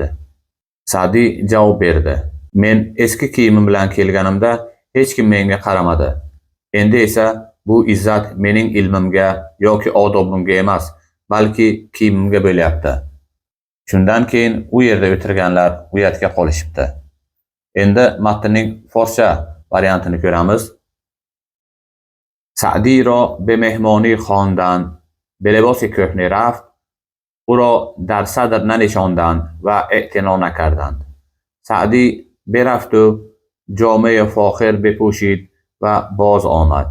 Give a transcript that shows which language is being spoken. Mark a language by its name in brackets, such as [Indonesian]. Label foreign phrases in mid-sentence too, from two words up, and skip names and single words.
[Uzbek] Sa'diy javob berdi: "Men eski kiyimim bilan kelganimda hech kim menga qaramadi. Endi esa bu izzat mening ilmimga yoki odobimga emas, balki kiyimimga bo'lyapti." Shundan keyin u yerda o'tirganlar uyatga qolishibdi. Endi matnning forscha variantini ko'ramiz. [Persian] سعدی را به مهمانی خواندند، به لباس کهنه رفت، او را در صدر ننشاندند و اعتنا نکردند. سعدی برفت و جامه فاخر بپوشید و باز آمد.